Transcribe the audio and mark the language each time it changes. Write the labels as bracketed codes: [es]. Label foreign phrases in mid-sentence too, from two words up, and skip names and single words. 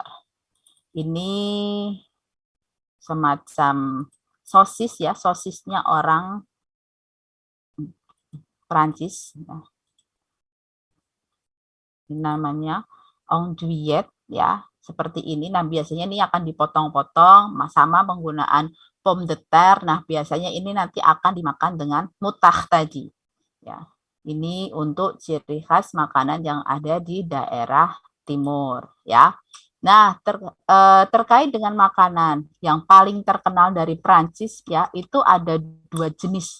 [id] Ini semacam sosis ya, sosisnya orang Prancis. Ini namanya andouillette ya, seperti ini. Nah, biasanya ini akan dipotong-potong sama penggunaan [fr] pomme de terre. [id] Nah, biasanya ini nanti akan dimakan dengan mutah tadi. Ya. Ini untuk ciri khas makanan yang ada di daerah timur ya. Nah, terkait dengan makanan yang paling terkenal dari Prancis ya, itu ada 2 jenis.